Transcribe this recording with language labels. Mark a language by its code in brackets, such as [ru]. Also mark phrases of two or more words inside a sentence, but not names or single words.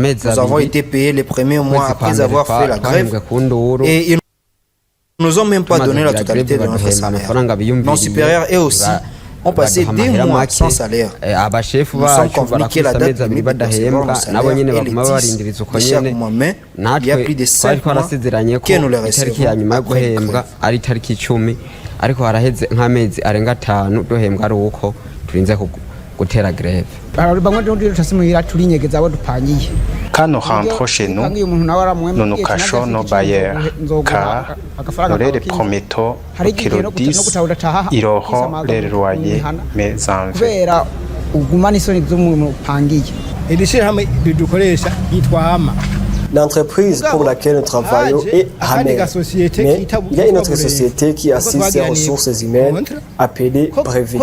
[fr] Nous avons été payés les premiers mois après avoir fait la grève et ils ne nous ont même pas donné la totalité de notre salaire. Nos supérieurs eux aussi ont passé 2 mois sans salaire. Nous sommes convenus que la date limite de recevoir le salaire est le 10 de chaque mois, mais il y a plus de 5 mois que nous le recevons après. [rn] ariko haraheze nk'amezi arenga 5 duhembwa ari uko turinze gutera grève. [fr] Quand nous rentrons chez nous, nous nous cachons nos bailleurs, car nous les promettons qu'ils nous disent qu'ils auront les loyers, mais en vain. L'entreprise pour laquelle nous travaillons est Hamel, mais il y a une autre société qui assiste ses ressources humaines appelée Brevet.